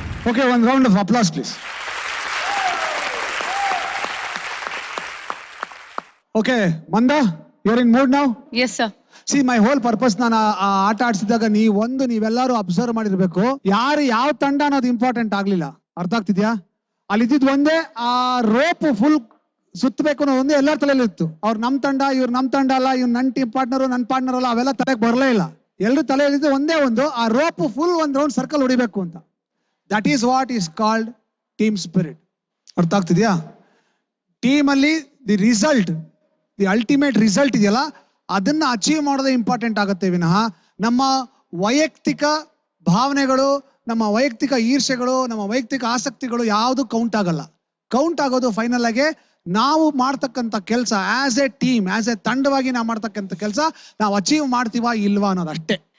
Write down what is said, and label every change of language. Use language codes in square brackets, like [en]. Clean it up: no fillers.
[en] Okay, one round of applause, please. Okay, Manda, you're in mood now? Yes, sir. See, my whole purpose [kn] ನಾನು ಆಟ ಆಡಿಸಿದಾಗ ನೀವೆಲ್ಲರೂ observe ಮಾಡಿರ್ಬೇಕು, ಯಾರು ಯಾವ ತಂಡ ಅನ್ನೋದು ಇಂಪಾರ್ಟೆಂಟ್ ಆಗ್ಲಿಲ್ಲ. ಅರ್ಥ ಆಗ್ತಿದ್ಯಾ? ಅಲ್ಲಿ ಇದ್ದಿದ್ದು ಒಂದೇ, ಆ ರೋಪ್ ಫುಲ್ ಸುತ್ತಬೇಕು ಅನ್ನೋ ಒಂದೇ ಎಲ್ಲರ ತಲೆಯಲ್ಲಿ ಇತ್ತು. ಅವ್ರು ನಮ್ ತಂಡ, ಇವ್ರು ನಮ್ ತಂಡ ಅಲ್ಲ, ಇವ್ರು ನನ್ನ ಟೀಮ್ ಪಾರ್ಟ್ನರ್, ನನ್ನ ಪಾರ್ಟ್ನರ್ ಅಲ್ಲ, ಅವೆಲ್ಲ ತಲೆಗೆ ಬರಲೇ ಇಲ್ಲ. ಎಲ್ಲರೂ ತಲೆಯಲ್ಲಿದ್ದು ಒಂದೇ ಒಂದು, ಆ ರೋಪ್ ಫುಲ್ ಒಂದ್ ರೌಂಡ್ ಸರ್ಕಲ್ ಹೊಡಿಬೇಕು ಅಂತ. [en] That is what is called team spirit. [kn] ಅರ್ಥ ಆಗ್ತಿದ್ಯಾ? ಟೀಮ್ ಅಲ್ಲಿ [en] the result, the ultimate result [kn] ಇದೆಯಲ್ಲ, ಅದನ್ನ ಅಚೀವ್ ಮಾಡೋದೇ ಇಂಪಾರ್ಟೆಂಟ್ ಆಗುತ್ತೆ ವಿನಃ ನಮ್ಮ ವೈಯಕ್ತಿಕ ಭಾವನೆಗಳು, ನಮ್ಮ ವೈಯಕ್ತಿಕ ಈರ್ಷೆಗಳು, ನಮ್ಮ ವೈಯಕ್ತಿಕ ಆಸಕ್ತಿಗಳು ಯಾವುದು ಕೌಂಟ್ ಆಗಲ್ಲ. ಕೌಂಟ್ ಆಗೋದು ಫೈನಲ್ ಆಗಿ ನಾವು ಮಾಡ್ತಕ್ಕಂಥ ಕೆಲಸ, [en] as a team, [kn] as A ತಂಡವಾಗಿ ನಾವು ಮಾಡ್ತಕ್ಕಂಥ ಕೆಲಸ ನಾವು ಅಚೀವ್ ಮಾಡ್ತೀವಾ ಇಲ್ವಾ ಅನ್ನೋದು ಅಷ್ಟೇ.